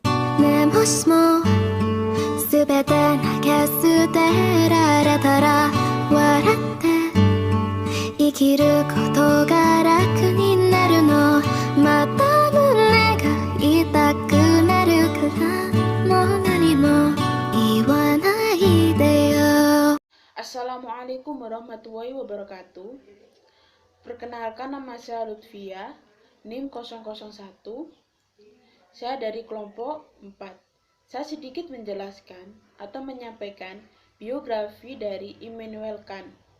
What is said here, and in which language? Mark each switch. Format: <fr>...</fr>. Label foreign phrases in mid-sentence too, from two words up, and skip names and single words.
<ja>ねえもしもすべて投げ捨てられたら笑って生きることが楽になるのまた胸が痛くなるからもう何も言わないでよ。</ja> <ar>السلام عليكم ورحمة الله وبركاته.</ar> <id>Perkenalkan, nama saya Lutfia, NIM 001. Saya dari kelompok 4. Saya sedikit menjelaskan atau menyampaikan biografi dari Immanuel Kant.</id>